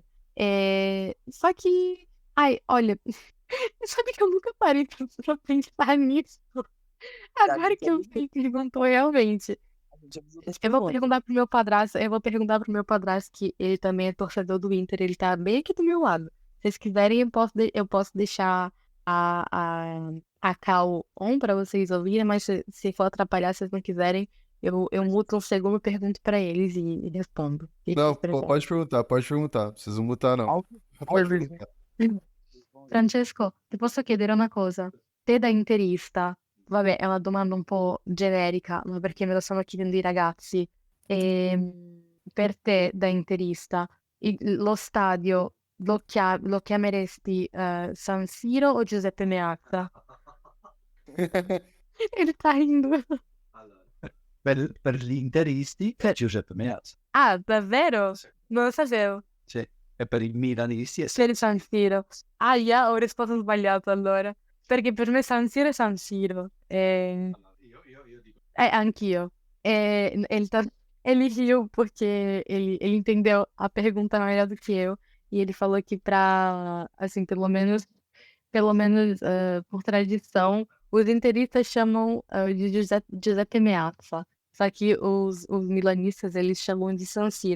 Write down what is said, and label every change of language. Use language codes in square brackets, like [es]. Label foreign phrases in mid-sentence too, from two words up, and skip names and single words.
[pt] Só que, ai, olha, sabe que eu nunca parei pra pensar nisso. a Agora gente que eu me perguntou realmente. avisou das Eu vou perguntas. perguntar pro meu padrasto, que ele também é torcedor do Inter, ele tá bem aqui do meu lado. Se vocês quiserem, eu posso deixar a, a, a [en] call on [pt] pra vocês ouvirem, mas se for atrapalhar, se vocês não quiserem, Eu muto um segundo, pergunto pra eles e respondo. O que que Não, vocês preferem? pode perguntar. Não precisa mutar, não. Pode perguntar. [it] Francesco, ti posso chiedere una cosa? Te da interista, vabbè, è una domanda un po' generica, ma perché me lo stanno chiedendo i ragazzi. Per te da interista, lo stadio lo chiameresti San Siro o Giuseppe Meazza? [pt] Ele tá rindo. [it] Per gli interisti è Per- Giuseppe Meazza. Ah, davvero? Sì. Non lo sapevo. Sì. E per i milanisti è Per San Siro. Ahia, ho risposto sbagliato allora. Perché per me San Siro è San Siro. Io dico Anch'io. [pt] Ele riu porque ele entendeu a pergunta melhor do que eu. E ele falou que assim, pelo menos por tradição, os interistas chamam de Giuseppe Meazza. Só que os milanistas, eles chamam de San Siro.